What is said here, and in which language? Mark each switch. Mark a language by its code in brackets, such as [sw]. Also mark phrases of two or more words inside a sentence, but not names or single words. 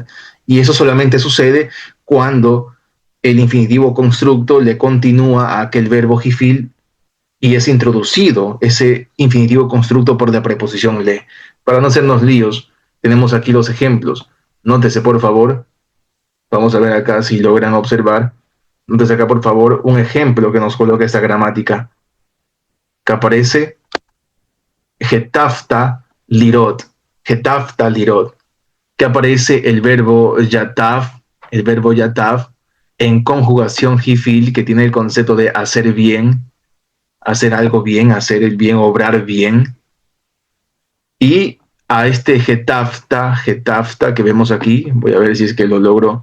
[es] Y eso solamente sucede cuando el infinitivo constructo le continúa a aquel verbo jifil y es introducido ese infinitivo constructo por la preposición le. Para no hacernos líos, tenemos aquí los ejemplos. Nótese, por favor. Vamos a ver acá si logran observar. Entonces acá, por favor, un ejemplo que nos coloca esta gramática. Que aparece [he] הטבת לראות. הטבת לראות. [es] Que aparece el verbo yataf, en conjugación jifil, que tiene el concepto de hacer bien, hacer algo bien, hacer el bien, obrar bien. Y a este getafta que vemos aquí, voy a ver si es que lo logro.